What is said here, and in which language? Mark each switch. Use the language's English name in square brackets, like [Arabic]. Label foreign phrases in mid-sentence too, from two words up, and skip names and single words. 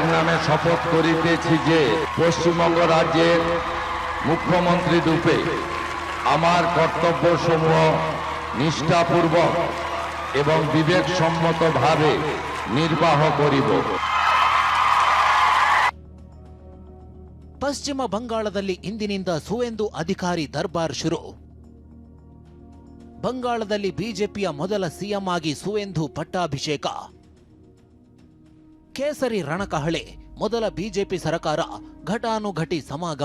[Bangla] নামে শপথ করিতেছি যে পশ্চিমবঙ্গ রাজ্যের মুখ্যমন্ত্রী রূপে আমার কর্তব্যসমূহ নিষ্ঠাপূর্বক এবং বিবেকসম্মতভাবে নির্বাহ করিব। [Kannada] ಪಶ್ಚಿಮ ಬಂಗಾಳದಲ್ಲಿ ಇಂದಿನಿಂದ ಸುವೇಂದು ಅಧಿಕಾರಿ ದರ್ಬಾರ್ ಶುರು. ಬಂಗಾಳದಲ್ಲಿ ಬಿಜೆಪಿಯ ಮೊದಲ ಸಿಎಂ ಆಗಿ ಸುವೇಂದು ಪಟ್ಟಾಭಿಷೇಕ. ಕೇಸರಿ ರಣಕಹಳೆ. ಮೊದಲ ಬಿಜೆಪಿ ಸರ್ಕಾರ ಘಟಾನುಘಟಿ ಸಮಾಗಮ.